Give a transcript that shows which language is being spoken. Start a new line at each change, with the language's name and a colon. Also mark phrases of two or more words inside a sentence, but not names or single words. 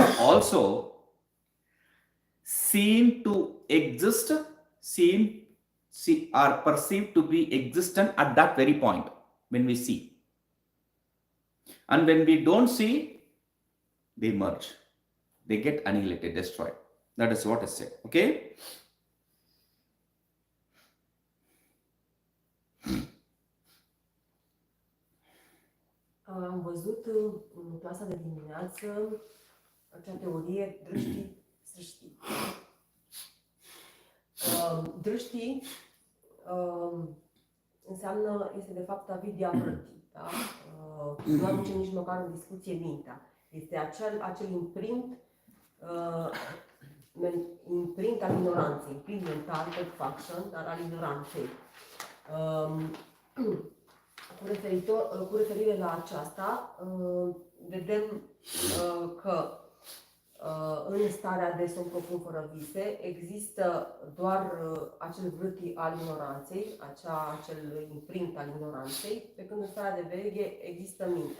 English: also seem to exist, are perceived to be existent at that very point when we see. And when we don't see, they merge. They get annihilated, destroyed. That is what is said. Okay?
Romanian: Am văzut în clasa de dimineață acea teorie drishti. Drishti înseamnă, este de fapt
Sanskrit: avidya vritti,
Romanian: da? Nu aduce nici măcar în discuție mintea. Este acel imprint al ignoranței, imprint mental, faction, dar al ignoranței. Cu referire la aceasta, vedem că în starea de somn profund fără vise, există doar acel vârtii al ignoranței, acel imprint al ignoranței, pe când în starea de veche există mintea.